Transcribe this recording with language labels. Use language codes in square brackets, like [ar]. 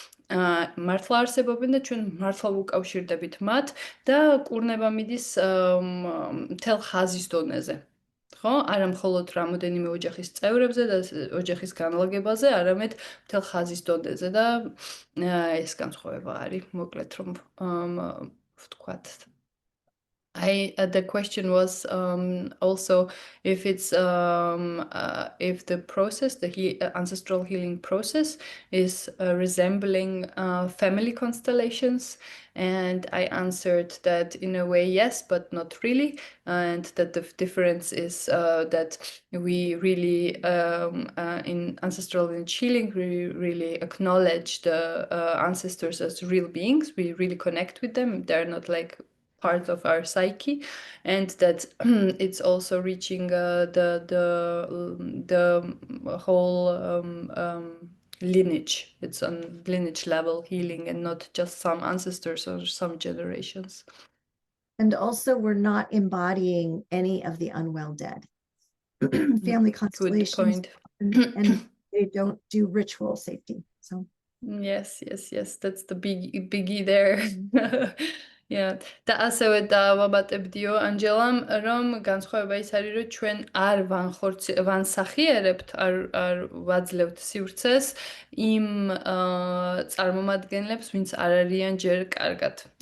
[ka] მართლა არსებობენ და ჩვენ მართლა ვუკავშირდებით მათ და კურნება მიდის მთელ ხაზის დონეზე. ხო? არა მხოლოდ რამოდენიმე ოჯახის წევრებზე და ოჯახის განლაგებაზე, არამედ მთელ ხაზის დონეზე და ეს განსხვავება არის, მოკლედ რომ ვთქვათ. [en] The question was also if it's if the process, the ancestral healing process, is resembling family constellations, and I answered that in a way yes, but not really, and that the difference is that we really in ancestral healing we really acknowledge the ancestors as real beings. We really connect with them. They're not like part of our psyche, and that it's also reaching the whole lineage. It's on lineage level healing and not just some ancestors or some generations. And also, we're not embodying any of the unwell dead. Family constellations, point. and they don't do ritual safety. So yes, that's the biggie there. [ka] Yeah, და ასევე დავამატებდიო ანჯელამ, რომ განსხვავება ის არის, რომ ჩვენ არ ვანსახიერებთ, არ ვაძლევთ სივრცეს იმ წარმომადგენლებს, ვინც არ არიან ჯერ კარგად.